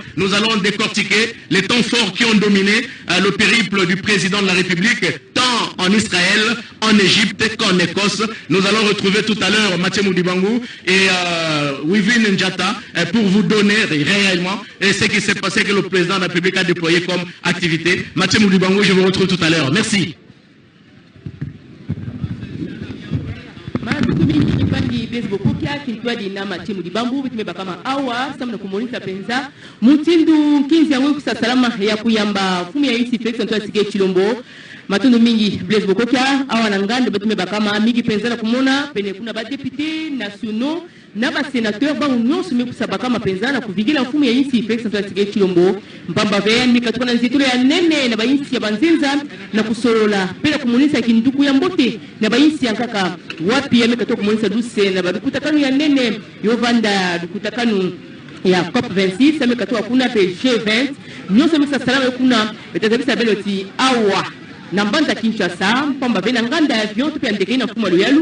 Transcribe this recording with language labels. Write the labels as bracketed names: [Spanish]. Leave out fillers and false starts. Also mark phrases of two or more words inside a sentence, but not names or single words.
[French] Nous allons décortiquer les temps forts qui ont dominé le périple du président de la République, tant en Israël, en Égypte qu'en Écosse. Nous allons retrouver tout à l'heure Mathieu Moudibangou et Wivin Njata pour vous donner réellement ce qui s'est passé, que le président de la République a déployé comme activité. Mathieu Moudibangou, je vous retrouve tout à l'heure. Merci. [Kituba (Democratic Republic of Congo)] Matundu mingi Blaise Bokokia awa nangande betume bakama mingi penza na kumona pene kuna ba députés nationaux na ba sénateur ba nyonso mekusa bakama penza na kuvigila mfumu ya insi Félix Antoine Tshisekedi Tshilombo mpamba veni mikatuka na nzitulo ya nene na ba insi ya banzinza na kusolola pena kumunisa kinduku ya mbote na ba insi yankaka wapi ya mikatuka kumunisa duse na ba kutakanu ya nene yovanda kutakanu ya COP 26 mikatuka kuna pe G20 nyonso mekusa salama kuna betazabisa beloti awa Nambanda Kinshasa, mpamba vena nganda avion tupi andeke na mfumo luyalu.